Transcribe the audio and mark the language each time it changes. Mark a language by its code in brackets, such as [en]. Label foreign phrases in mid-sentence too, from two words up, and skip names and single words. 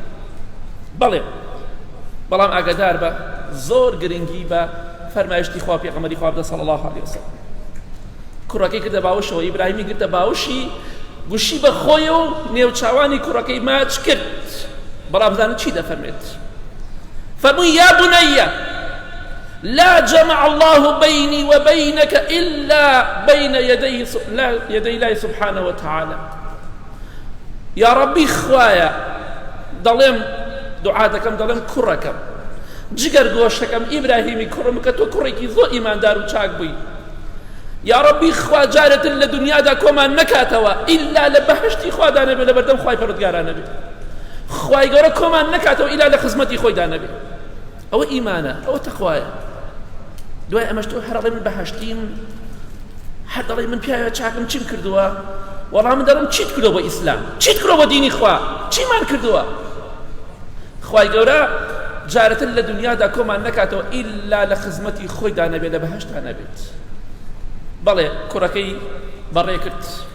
[ckb] بەڵام ئاگادار بە زۆر گرنگی بە فەرمایشتی خوا پێغەمبەری خوا بدە [ar] صلی الله علیه وسلم [ckb] کوڕەکەی کردە باوشەوە ئیبراهیمی گرتە باوشی گوشی بە خۆی و نێوچاوانی کوڕەکەی ماچ کرد بەڵام زانت چی دەفەرمێت فەرمووی [ar] یا بنەیە لا جمع الله بيني وبينك إلا بين يدي الله سبحانه وتعالى يا ربي [ckb] خوايا دەڵێم دوعا دەکەم دەڵێم کوڕەکەم جگەر گۆشتەکەم ئیبراهیمی کوڕم کە تۆ کوڕێکی زۆر ئیماندار و چاک بووی [ar] یا ربی [ckb] خوا جارێتر لە دنیادا کۆمان نەکاتەوە ئیلا لە بەهشتی خوادا نەبێت لە بەردەم خوای پەروەردگارا نەبێت خوای گەورە کۆمان نەکاتەوە ئیلا لە خزمەتی خۆیدا نەبێت ئەوە ئیمانە ئەوە تەخوایە دوای ئەمەش تۆ هەر دەڵێ من بەهشتیم هەر دەڵێ من پیاوە چاکم چیم کردووە وەڵام من دەڵێم چیت کردەوە بە ئیسلام چیت کردەوە بە دینی خوا چیمان کردووە خوای گەورە جارەتر لە دنیادا کۆمان نەکاتەوە ئیلا لە خزمەتی خۆیدا نەبێت لە بەهشتا نەبێت بەڵێ کوڕەکەی بەڕێ کرد